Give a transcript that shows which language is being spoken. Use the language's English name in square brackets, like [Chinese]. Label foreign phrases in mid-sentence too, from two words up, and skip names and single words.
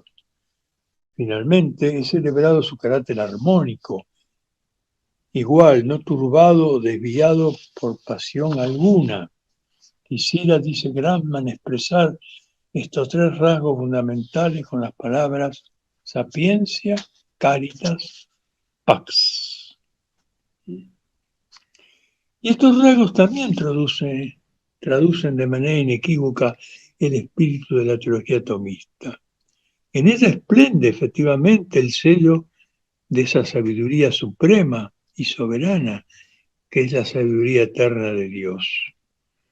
[Spanish] Finalmente, es celebrado su carácter armónico, igual, no turbado o desviado por pasión alguna. Quisiera, dice Grandmann, expresar estos 3 rasgos fundamentales con las palabras sapiencia, [Latin] caritas, pax. [Spanish] Y estos rasgos también traducen de manera inequívoca el espíritu de la teología tomista. En ella esplende efectivamente el sello de esa sabiduría suprema y soberana que es la sabiduría eterna de Dios.